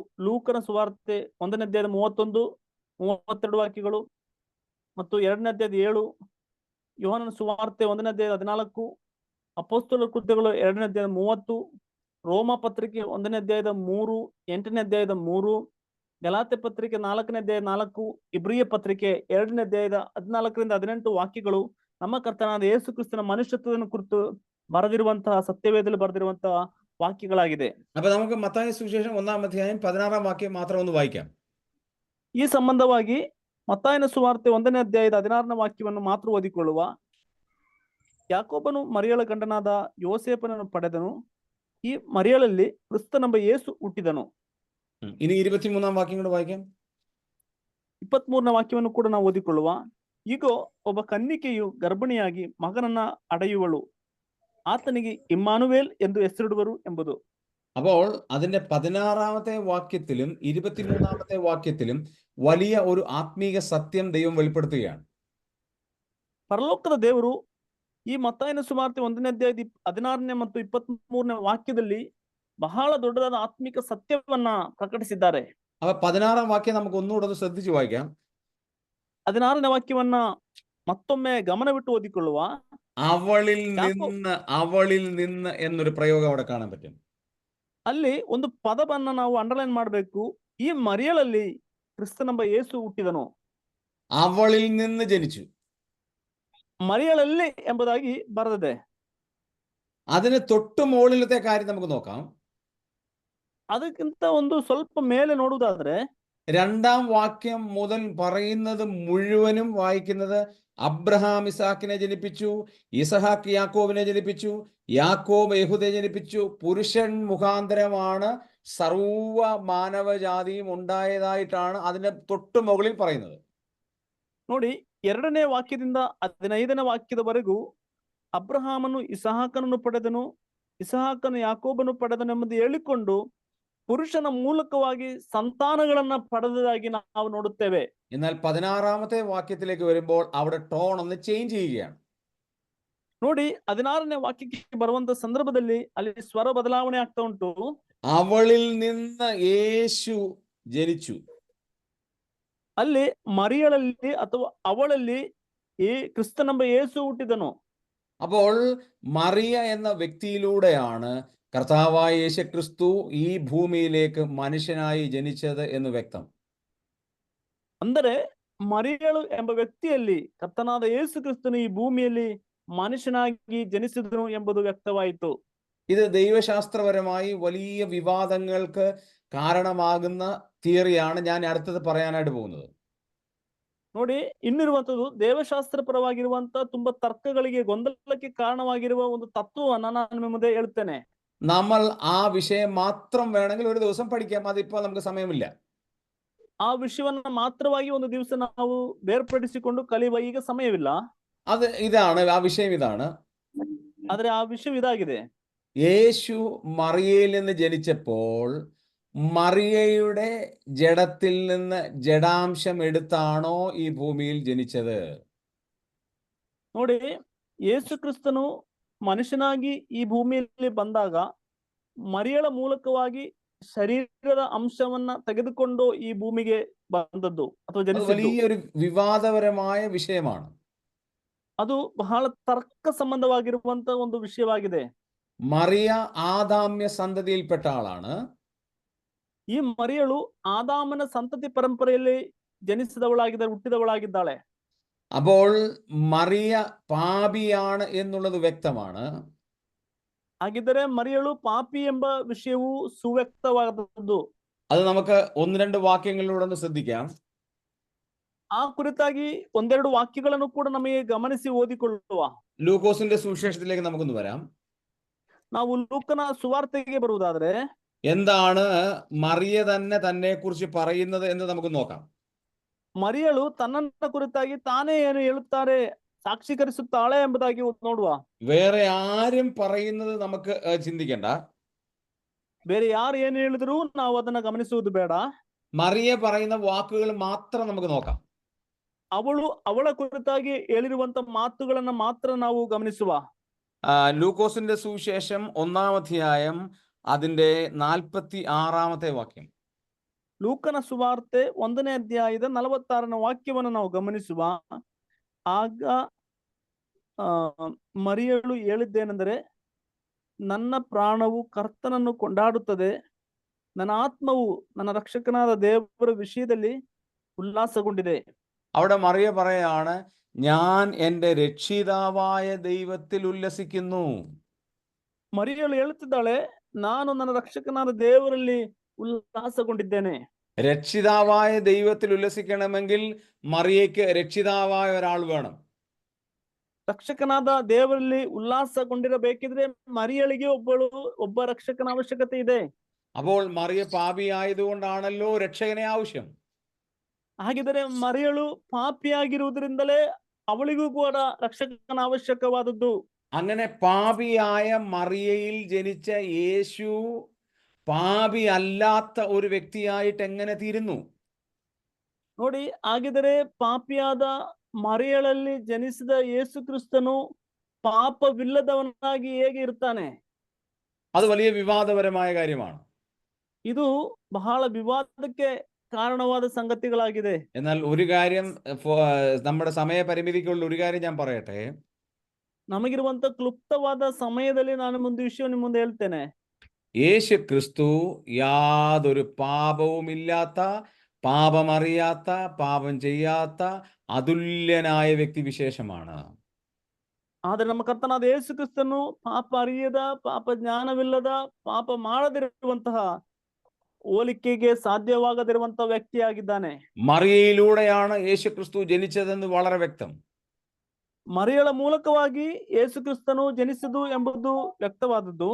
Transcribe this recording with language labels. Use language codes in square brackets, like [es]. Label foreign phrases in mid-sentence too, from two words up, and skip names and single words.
[kn] ಲೂಕನ ಸುವಾರ್ತೆ 1ನೇ ಅಧ್ಯಾಯದ 31, 32 ವಾಕ್ಯಗಳು, ಮತ್ತು 2ನೇ ಅಧ್ಯಾಯದ 7, ಯೋಹಾನನ ಸುವಾರ್ತೆ 1ನೇ ಅಧ್ಯಾಯದ 14, ಅಪೊಸ್ತಲರ ಕೃತ್ಯಗಳು 2ನೇ ಅಧ್ಯಾಯದ 30, ರೋಮ ಪತ್ರಿಕೆ 1ನೇ ಅಧ್ಯಾಯದ 3, 8ನೇ ಅಧ್ಯಾಯದ 3, ಗಲಾತೆ ಪತ್ರಿಕೆ 4ನೇ ಅಧ್ಯಾಯ 4, ಇಬ್ರಿಯ ಪತ್ರಿಕೆ 2ನೇ ಅಧ್ಯಾಯದ 14ರಿಂದ 18 ವಾಕ್ಯಗಳು ನಮ್ಮ ಕರ್ತನಾದ ಯೇಸು ಕ್ರಿಸ್ತನ ಮನುಷ್ಯತ್ವವನ್ನು ಕುರಿತು ಬರೆದಿರುವಂತಹ ಸತ್ಯವೇದದಲ್ಲಿ ಬರೆದಿರುವಂತಹ ವಾಕ್ಯಗಳಾಗಿದೆ. [ml] അപ്പൊ നമുക്ക് മത്തായി സുവിശേഷം 1-ാം അധ്യായം 16-ാം വാക്യം മാത്രം ഒന്ന് വായിക്കാം. [kn] ಈ ಸಂಬಂಧವಾಗಿ ಮತ್ತಾಯನ ಸುವಾರ್ತೆ 1ನೇ ಅಧ್ಯಾಯದ 16ನೇ ವಾಕ್ಯವನ್ನು ಮಾತ್ರ ಓದಿಕೊಳ್ಳುವ. ಯಾಕೋಬನು ಮರಿಯಳ ಗಂಡನಾದ ಯೋಸೇಫನನ್ನು ಪಡೆದನು. ಈ ಮರಿಯಳಲ್ಲಿ ಕ್ರಿಸ್ತನೆಂಬ ಯೇಸು ಹುಟ್ಟಿದನು. [ml] ഇനി 23-ാം വാക്യം കൂടെ വായിക്കാം. [kn] 23ನೇ ವಾಕ್ಯವನ್ನು ಕೂಡ ನಾವು ಓದಿಕೊಳ್ಳುವ. ಈಗ ಒಬ್ಬ ಕನ್ನಿಕೆಯು ಗರ್ಭಿಣಿಯಾಗಿ ಮಗನನ್ನ ಅಡೆಯುವಳು, ಆತನಿಗೆ ಇಮ್ಮಾನುವೇಲ್ ಎಂದು ಹೆಸರಿಡುವರು ಎಂಬುದು. [ml] അപ്പോൾ അതിന്റെ 16-ാമത്തെ വാക്യത്തിലും 23-ാമത്തെ വാക്യത്തിലും വലിയ ഒരു ആത്മീക സത്യം ദൈവം വെളിപ്പെടുത്തുകയാണ്. [kn] ಪರಲೋಕದ ದೇವರು ಈ ಮತ್ತಾಯನ ಸುವಾರ್ತೆ 1ನೇ ಅಧ್ಯಾಯದ 16ನೇ ಮತ್ತು 23ನೇ ವಾಕ್ಯದಲ್ಲಿ ಬಹಳ ದೊಡ್ಡದಾದ ಆತ್ಮಿಕ ಸತ್ಯವನ್ನ ಪ್ರಕಟಿಸಿದ್ದಾರೆ. [ml] അപ്പൊ 16-ാം വാക്യം നമുക്ക് ഒന്നുകൂടെ ഒന്ന് ശ്രദ്ധിച്ചു വായിക്കാം. [kn] 16ನೇ ವಾಕ್ಯವನ್ನ ಮತ್ತೊಮ್ಮೆ ಗಮನವಿಟ್ಟು ಓದಿಕೊಳ್ಳುವ. [ml] അവളിൽ നിന്ന് എന്നൊരു പ്രയോഗം അവിടെ കാണാൻ പറ്റും. [kn] ಅಲ್ಲಿ ಒಂದು ಪದವನ್ನ ನಾವು ಅಂಡರ್ಲೈನ್ ಮಾಡಬೇಕು. ಈ ಮರಿಯಳಲ್ಲಿ ಕ್ರಿಸ್ತನೆಂಬ ಯೇಸು ಹುಟ್ಟಿದನು. [ml] അവളിൽ നിന്ന് ജനിച്ചു. [kn] ಮರಿಯಳಲ್ಲಿ ಎಂಬುದಾಗಿ ಬರೆದಿದೆ. [ml] അതിന് തൊട്ട് മുകളിലത്തെ കാര്യം നമുക്ക് നോക്കാം. [kn] ಅದಕ್ಕಿಂತ ಒಂದು ಸ್ವಲ್ಪ ಮೇಲೆ ನೋಡುವುದಾದ್ರೆ [ml] രണ്ടാം വാക്യം മുതൽ പറയുന്നത് മുഴുവനും വായിക്കുന്നത് അബ്രഹാം ഇസാക്കിനെ ജനിപ്പിച്ചു, ഇസഹാക്ക് യാക്കോബിനെ ജനിപ്പിച്ചു, യാക്കോബ് യഹൂദയെ ജനിപ്പിച്ചു. പുരുഷൻ മുഖാന്തരമാണ് സർവ മാനവജാതിയും ഉണ്ടായതായിട്ടാണ് അതിന്റെ തൊട്ടു മുകളിൽ പറയുന്നത്. [kn] ನೋಡಿ, 2ನೇ ವಾಕ್ಯದಿಂದ 15ನೇ ವಾಕ್ಯದವರೆಗೂ ಅಬ್ರಹಾಮನು ಇಸಹಾಕನನ್ನು ಪಡೆದನು, ಇಸಹಾಕನು ಯಾಕೋಬನು ಪಡೆದನೆಂಬುದು ಹೇಳಿಕೊಂಡು ಪುರುಷನ ಮೂಲಕವಾಗಿ ಸಂತಾನಗಳನ್ನ ಪಡೆದದಾಗಿ ನಾವು ನೋಡುತ್ತೇವೆ. [ml] എന്നാൽ 16ാമത്തെ വാക്യത്തിലേക്ക് വരുമ്പോൾ അവിടെ ടോൺ ഒന്ന് ചേഞ്ച് ചെയ്യുകയാണ്. [kn] ನೋಡಿ, 16ನೇ ವಾಕ್ಯಕ್ಕೆ ಬರುವಂತ ಸಂದರ್ಭದಲ್ಲಿ ಅಲ್ಲಿ ಸ್ವರ ಬದಲಾವಣೆ ಆಗ್ತಾ ಉಂಟು. [ml] അവളിൽ നിന്ന് യേശു ജനിച്ചു. [kn] ಅಲ್ಲಿ ಮರಿಯಳಲ್ಲಿ ಅಥವಾ ಅವಳಲ್ಲಿ ಈ ಕ್ರಿಸ್ತನೆಂಬ ಯೇಸು ಹುಟ್ಟಿದನು. [ml] അപ്പോൾ മറിയ എന്ന വ്യക്തിയിലൂടെയാണ് കർത്താവായ യേശു ക്രിസ്തു ഈ ഭൂമിയിലേക്ക് മനുഷ്യനായി ജനിച്ചത് എന്ന് വ്യക്തം. [kn] ಅಂದರೆ ಮರಿಯಳು ಎಂಬ ವ್ಯಕ್ತಿಯಲ್ಲಿ ಕರ್ತನಾದ ಯೇಸು ಕ್ರಿಸ್ತನು ಈ ಭೂಮಿಯಲ್ಲಿ മനുഷ്യനാಗಿ ജനിಸಿದನು ಎಂಬುದು ವ್ಯಕ್ತವಾಯಿತು. [ml] ഇത് ദൈവശാസ്ത്രപരമായി വലിയ വിവാദങ്ങൾക്ക് കാരണമാകുന്ന തിയറിയാണ് ഞാൻ അടുത്തത് പറയാനായിട്ട് പോകുന്നത്. [kn] ನೋಡಿ, ಇನ್ನಿರುವಂತದ್ದು ದೇವಶಾಸ್ತ್ರಪರವಾಗಿರುವಂತ ತುಂಬಾ ತರ್ಕಗಳಿಗೆ, ಗೊಂದಲಕ್ಕೆ ಕಾರಣವಾಗಿರುವ ಒಂದು ತತ್ವವನ್ನ ನಾನು ನಿಮ್ಮ ಮುಂದೆ ಹೇಳ್ತೇನೆ. [ml] നമ്മൾ ആ വിഷയം മാത്രം വേണമെങ്കിൽ ഒരു ദിവസം പഠിക്കാം, അതിപ്പോൾ നമുക്ക് സമയമില്ല. [kn] ಆ ವಿಷಯವನ್ನ ಮಾತ್ರವಾಗಿ ಒಂದು ದಿವಸ ನಾವು ಬೇರ್ಪಡಿಸಿಕೊಂಡು ಕಲಿಯುವ ಈಗ ಸಮಯವಿಲ್ಲ. [ml] അത് ഇതാണ് ആ വിഷയം. ഇതാണ്, [kn] ಆದ್ರೆ ಆ ವಿಷಯ ಇದಾಗಿದೆ. [ml] യേശു മറിയയിൽ നിന്ന് ജനിച്ചപ്പോൾ മറിയയുടെ ജഡത്തിൽ നിന്ന് ജഡാംശം എടുത്താണോ ഈ ഭൂമിയിൽ ജനിച്ചത്? [kn] ನೋಡಿ, ಯೇಸು ಕ್ರಿಸ್ತನು ಮನುಷ್ಯನಾಗಿ ಈ ಭೂಮಿಯಲ್ಲಿ ಬಂದಾಗ ಮರಿಯಳ ಮೂಲಕವಾಗಿ ಶರೀರದ ಅಂಶವನ್ನ ತೆಗೆದುಕೊಂಡು ಈ ಭೂಮಿಗೆ ಬಂದದ್ದು ಅಥವಾ ಜನಿಸಿದ್ದು. [ml] വലിയൊരു വിവാദപരമായ വിഷയമാണ്. [kn] ಅದು ಬಹಳ ತರ್ಕ ಸಂಬಂಧವಾಗಿರುವಂತ ಒಂದು ವಿಷಯವಾಗಿದೆ. [ml] മറിയ ആദാമ്യ സന്തതിയിൽപ്പെട്ട ആളാണ്. [kn] ಈ ಮರಿಯಳು ಆದಾಮನ ಸಂತತಿ ಪರಂಪರೆಯಲ್ಲಿ ಹುಟ್ಟಿದವಳಾಗಿದ್ದಾಳೆ. [ml] അപ്പോൾ മറിയ പാപിയാണ് എന്നുള്ളത് വ്യക്തമാണ്. [kn] ಹಾಗಿದ್ದರೆ ಮರಿಯಳು ಪಾಪಿ ಎಂಬ ವಿಷಯವು ಸುವ್ಯಕ್ತವಾದದ್ದು. [ml] അത് നമുക്ക് 1-2 വാക്യങ്ങളിലൂടെ ഒന്ന് ശ്രദ്ധിക്കാം. [kn] ಆ ಕುರಿತಾಗಿ ಒಂದೆರಡು ವಾಕ್ಯಗಳನ್ನು ಕೂಡ ನಮಗೆ ಗಮನಿಸಿ ಓದಿಕೊಳ್ಳುವ. [ml] ലൂക്കോസിന്റെ സുവിശേഷത്തിലേക്ക് നമുക്കൊന്ന് വരാം. [kn] ನಾವು ಲೂಕನ ಸುವಾರ್ತೆಗೆ ಬರುವುದಾದ್ರೆ [ml] എന്താണ് മറിയ തന്നെ കുറിച്ച് പറയുന്നത് എന്ന് നമുക്ക് നോക്കാം. [kn] ಮರಿಯಳು ತನ್ನನ್ನ ಕುರಿತಾಗಿ ತಾನೇ ಏನು ಹೇಳುತ್ತಾರೆ, ಸಾಕ್ಷೀಕರಿಸುತ್ತಾಳೆ ಎಂಬುದಾಗಿ ನೋಡುವ. [ml] വേറെ ആരും പറയുന്നത് നമുക്ക് ചിന്തിക്കേണ്ട. [kn] ಬೇರೆ ಯಾರು ಏನು ಹೇಳಿದ್ರು ನಾವು ಅದನ್ನ ಗಮನಿಸುವುದು ಬೇಡ. [ml] മറിയ പറയുന്ന വാക്കുകൾ മാത്രം നമുക്ക് നോക്കാം. [kn] ಅವಳ ಕುರಿತಾಗಿ ಹೇಳಿರುವಂತ ಮಾತುಗಳನ್ನ ಮಾತ್ರ ನಾವು ಗಮನಿಸುವ. [ml] ലൂക്കോസിന്റെ സുവിശേഷം 1-ാം അധ്യായം അതിന്റെ 46ാമത്തെ വാക്യം. [kn] ಲೂಕನ ಸುವಾರ್ತೆ 1ನೇ ಅಧ್ಯಾಯದ 46ನೇ ವಾಕ್ಯವನ್ನು ನಾವು ಗಮನಿಸುವ. ಆಗ ಮರಿಯಳು ಹೇಳಿದ್ದೇನೆಂದರೆ, ನನ್ನ ಪ್ರಾಣವು ಕರ್ತನನ್ನು ಕೊಂಡಾಡುತ್ತದೆ, ನನ್ನ ಆತ್ಮವು ನನ್ನ ರಕ್ಷಕನಾದ ದೇವರ ವಿಷಯದಲ್ಲಿ ഉല്ലാസಗೊಂಡಿದೆ. [ml] അവിടെ മറിയ പറയാണ്, ഞാൻ എൻ്റെ രക്ഷിതാവായ ദൈവത്തിൽ ഉല്ലസിക്കുന്നു. [kn] ಮರಿಯಳು ಹೇಳುತ್ತಿದ್ದಾಳೆ, ನಾನು ನನ್ನ ರಕ್ಷಕನಾದ ದೇವರಲ್ಲಿ ഉല്ലാസಗೊಂಡಿದ್ದೇನೆ. [ml] രക്ഷിതാവായ ദൈവത്തിൽ ഉല്ലസിക്കണമെങ്കിൽ മറിയയ്ക്ക് രക്ഷിതാവായ ഒരാൾ വേണം. [kn] ರಕ್ಷಕನಾದ ದೇವರಲ್ಲಿ ಉಲ್ಲಾಸಗೊಂಡಿರಬೇಕಿದ್ರೆ ಮರಿಯಳಿಗೆ ಒಬ್ಬ ರಕ್ಷಕನ ಅವಶ್ಯಕತೆ ಇದೆ. [ml] അപ്പോൾ മറിയ പാപിയായതുകൊണ്ടാണല്ലോ രക്ഷകനെ ആവശ്യം. [kn] ಹಾಗಿದ್ದರೆ ಮರಿಯಳು ಪಾಪಿಯಾಗಿರುವುದರಿಂದಲೇ ಅವಳಿಗೂ ಕೂಡ ರಕ್ಷಕನ ಅವಶ್ಯಕವಾದದ್ದು. [ml] അങ്ങനെ പാപിയായ മറിയയിൽ ജനിച്ച യേശു പാപി അല്ലാത്ത ഒരു വ്യക്തിയായിട്ട് എങ്ങനെ തീരുന്നു? [kn] ನೋಡಿ, ಹಾಗಿದ್ದರೆ ಪಾಪಿಯಾದ ಮರಿಯಳಲ್ಲಿ ಜನಿಸಿದ ಯೇಸು ಕ್ರಿಸ್ತನು ಪಾಪವಿಲ್ಲದವನಾಗಿ ಹೇಗೆ ಇರ್ತಾನೆ? [ml] അത് വലിയ വിവാദപരമായ കാര്യമാണ്. [kn] ಇದು ಬಹಳ ವಿವಾದಕ್ಕೆ കാരണവാದ സംഗതികളാಗಿದೆ. [ml] എന്നാൽ ഒരു കാര്യം, നമ്മുടെ സമയപരിമിതിക്കുള്ള ഒരു കാര്യം ഞാൻ പറയട്ടെ. [kn] ನಮಗಿರುವಂತ ಕ್ಲುಪ್ತವಾದ ಸಮಯದಲ್ಲಿ ನಾನು ಒಂದು ವಿಷಯ ನಿಮ್ಮ ಮುಂದೆ ಹೇಳ್ತೇನೆ. [ml] യേശു ക്രിസ്തു യാതൊരു പാപവുമില്ലാത്ത, പാപമറിയാത്ത, പാപം ചെയ്യാത്ത അതുല്യനായ വ്യക്തിവിശേഷമാണ്. [kn] ಆದ್ರೆ ನಮ್ಮ ಕರ್ತನಾದ ಯೇಸು ಕ್ರಿಸ್ತನು ಪಾಪ ಅರಿಯದ, ಪಾಪ ಜ್ಞಾನವಿಲ್ಲದ, ಪಾಪ ಮಾಡದಿರುವಂತಹ ಹೋಲಿಕೆಗೆ ಸಾಧ್ಯವಾಗದಿರುವಂತ ವ್ಯಕ್ತಿಯಾಗಿದ್ದಾನೆ. [ml] മറിയയിലൂടെയാണ് യേശു ക്രിസ്തു ജനിച്ചതെന്ന് വളരെ വ്യക്തം. [kn] ಮರಿಯಳ ಮೂಲಕವಾಗಿ ಯೇಸು ಕ್ರಿಸ್ತನು ಜನಿಸಿದು ಎಂಬುದು ವ್ಯಕ್ತವಾದದ್ದು.